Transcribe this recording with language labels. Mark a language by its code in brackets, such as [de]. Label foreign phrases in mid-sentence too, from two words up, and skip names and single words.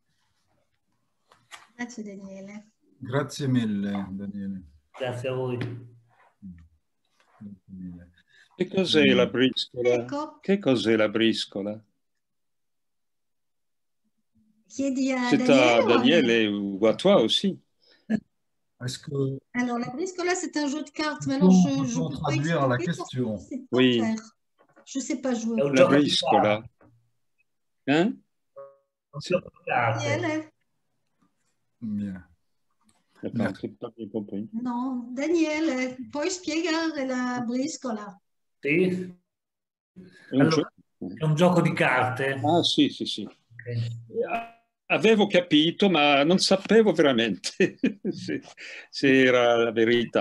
[it] Grazie Daniele. Grazie mille, Daniele. Grazie a voi. Grazie mille. Che cos'è la briscola? Ecco. Che cos'è la briscola? Chiedi a [fr] C'est Daniele. à Daniele ou à toi aussi. Est-ce que Alors, la briscola, c'est un jeu de cartes. Mais on alors, peut je peux pas traduire la expliquer parce que question? je sais pas Oui. faire. Je sais pas jouer. [it] È un La gioco di briscola. [fr] Hein? [it] carte. Daniele? [fr] Bien. Attends, j'ai pas bien compris. [it] No, Daniele, puoi spiegare la briscola? Sì? È un Allora, gioco. è un gioco di carte. Ah, sì, sì, sì. Ok. Avevo capito, ma non sapevo veramente se era la verità.